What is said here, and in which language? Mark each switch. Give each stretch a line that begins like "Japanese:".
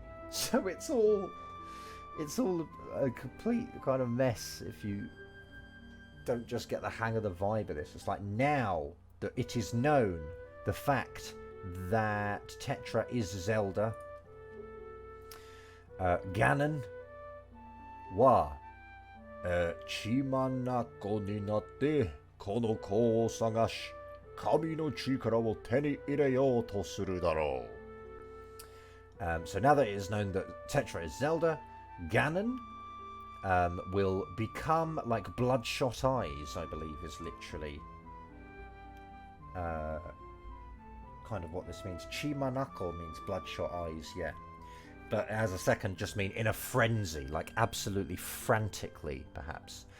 English: So it's all a complete kind of mess if you don't just get the hang of the vibe of this. It's like, now that it is known, the fact that Tetra is Zelda, Ganon wa
Japanese: 血眼になってこの子を探し神の力を手に入れようとするだろう。
English: So now that it is known that Tetra is Zelda, Ganon will become like bloodshot eyes, I believe is literally kind of what this means. Chimanako means bloodshot eyes, yeah. But as a second just mean in a frenzy, like absolutely frantically, perhaps.